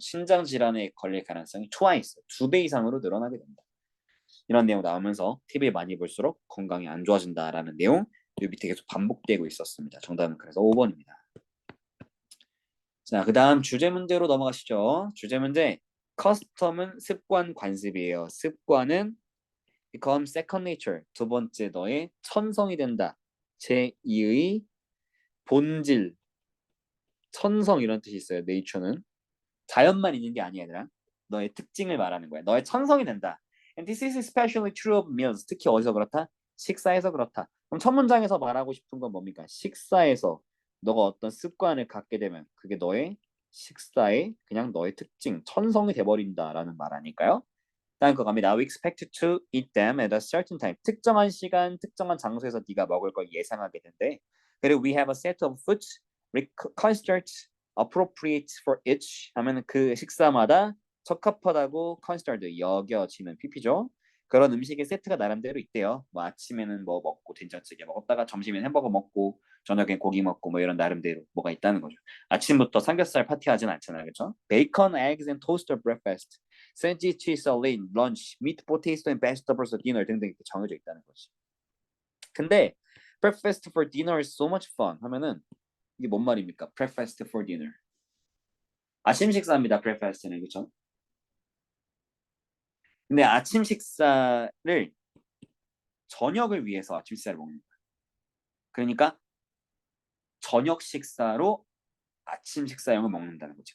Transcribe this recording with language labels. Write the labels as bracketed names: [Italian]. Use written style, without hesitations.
[Korean] 심장 질환에 걸릴 가능성이 twice 두 배 이상으로 늘어나게 됩니다. 이런 내용 나오면서 TV를 많이 볼수록 건강이 안 좋아진다라는 내용 이 밑에 계속 반복되고 있었습니다. 정답은 그래서 5번입니다. 자, 그 다음 주제 문제로 넘어가시죠. 주제 문제. 커스텀은 습관 관습이에요. [English] 습관은 become second nature. [Korean] 두 번째 너의 천성이 된다. 제2의 본질, 천성 이런 뜻이 있어요. [English] nature는. [Korean] 자연만 있는 게 아니야, 얘들아. 너의 특징을 말하는 거야. 너의 천성이 된다. [English] And this is especially true of meals. [Korean] 특히 어디서 그렇다? 식사에서 그렇다. 그럼 첫 문장에서 말하고 싶은 건 뭡니까? 식사에서 너가 어떤 습관을 갖게 되면 그게 너의 식사의 그냥 너의 특징, 천성이 돼버린다라는 말 아닐까요? 다음 거 갑니다. [English] We expect to eat them at a certain time. [Korean] 특정한 시간, 특정한 장소에서 네가 먹을 걸 예상하게 된대. [English] 그리고 we have a set of foods considered appropriate for each [Korean] 하면 그 식사마다 적합하다고 [English] considered 여겨지는 PP죠. [Korean] 그런 음식의 세트가 나름대로 있대요. 뭐 아침에는 뭐 먹고 된장찌개 먹었다가 점심엔 햄버거 먹고 저녁엔 고기 먹고 뭐 이런 나름대로 뭐가 있다는 거죠. 아침부터 삼겹살 파티하진 않잖아요, 그렇죠? [English] Bacon, eggs, and toaster breakfast. 샌드위치, cheese, salad, lunch, meat, potato, and vegetables for dinner [Korean] 등등 이렇게 정해져 있다는 거지. [English] 근데 breakfast for dinner is so much fun [Korean] 하면은 이게 뭔 말입니까? [English] breakfast for dinner. [Korean] 아침 식사입니다. breakfast는 그렇죠? 근데 아침 식사를 저녁을 위해서 아침 식사를 먹는 거예요. 그러니까 저녁 식사로 아침 식사용을 먹는다는 거지.